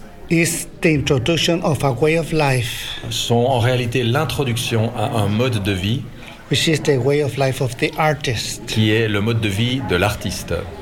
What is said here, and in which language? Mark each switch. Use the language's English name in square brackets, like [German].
[English] Is the introduction of a way of life. [French] Sont en réalité l'introduction à un mode de vie. [English] Which is the way of life of the artist. [French] Qui est le mode de vie de l'artiste.